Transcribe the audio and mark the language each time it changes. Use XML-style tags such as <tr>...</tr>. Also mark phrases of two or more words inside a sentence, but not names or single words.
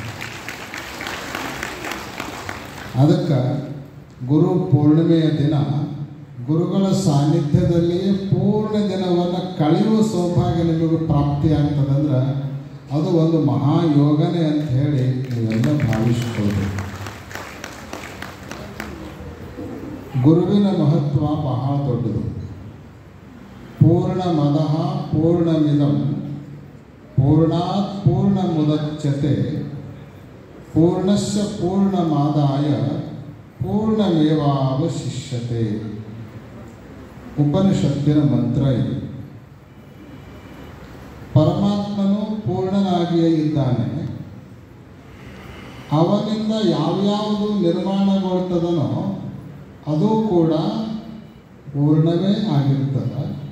<kn>ಅದಕ್ಕೆ ಗುರು ಪೂರ್ಣಿಮೆಯ ದಿನ ಗುರುಗಳ ಸಾನ್ನಿಧ್ಯದಲ್ಲಿಯೇ ಪೂರ್ಣ ದಿನವನ್ನು ಕಳೆಯುವ ಸೌಭಾಗ್ಯ ನಿಮಗೆ ಪ್ರಾಪ್ತಿಯಾಗ್ತದಂದ್ರೆ ಅದು ಒಂದು ಮಹಾಯೋಗನೆ ಅಂತ ಹೇಳಿ ನೀವೆಲ್ಲ ಭಾವಿಸಿಕೊಳ್ಬೇಕು. ಗುರುವಿನ ಮಹತ್ವ ಬಹಳ ದೊಡ್ಡದು.</kn> <sa>ಪೂರ್ಣಮದಃ ಪೂರ್ಣಮಿದಂ ಪೂರ್ಣಾತ್ ಪೂರ್ಣಮುದಚ್ಯತೆ ಪೂರ್ಣಸ್ಯ ಪೂರ್ಣಮಾದಾಯ ಪೂರ್ಣಮೇವಾವಶಿಷ್ಯತೆ.</sa> <kn>ಉಪನಿಷತ್ತಿನ ಮಂತ್ರ ಇದು. ಪರಮಾತ್ಮನು ಪೂರ್ಣನಾಗಿಯೇ ಇದ್ದಾನೆ. ಅವನಿಂದ ಯಾವ್ಯಾವುದು ನಿರ್ಮಾಣಗೊಳ್ತದನೋ ಅದು ಕೂಡ ಪೂರ್ಣವೇ ಆಗಿರ್ತದೆ.</kn>